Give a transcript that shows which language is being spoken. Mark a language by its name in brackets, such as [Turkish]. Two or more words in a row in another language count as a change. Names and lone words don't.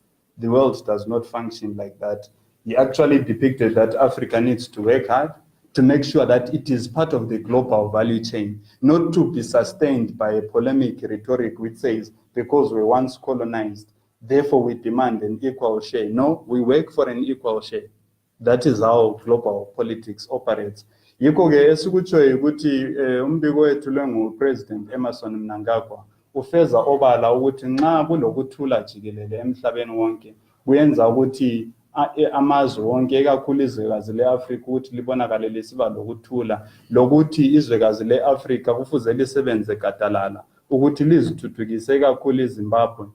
[English] The world does not function like that. He actually depicted that Africa needs to work hard to make sure that it is part of the global value chain, not to be sustained by a polemic rhetoric which says, because we once colonized, therefore we demand an equal share. No, we work for an equal share. That is how global politics operates. [North Ndebele] Yiko-ke esikutshoyo ukuthi umbiko wethu lengu-President Emmerson Mnangagwa ufeza obala ukuthi nxa kulokuthula jikelele emhlabeni wonke kuyenza ukuthi amazwe wonke ikakhulu izwekazi le-Afrika ukuthi libonakale lisiba lokuthula, lokuthi izwekazi le-Afrika kufuze lisebenze gadalala ukuthi lizithuthukise kakhulu iZimbabwe